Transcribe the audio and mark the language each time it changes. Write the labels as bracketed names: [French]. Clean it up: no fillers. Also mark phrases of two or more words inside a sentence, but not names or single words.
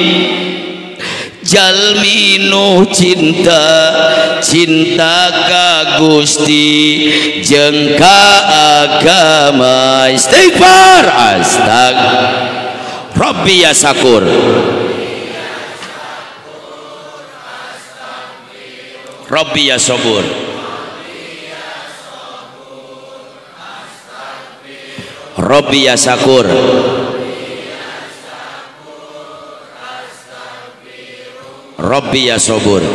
[Sundanese] jalmi nu cinta ka Gusti jeung ka agama istighfar [Arabic] أستغ رب يا شكور رب يا صبور رب يا شكور رب يا صبور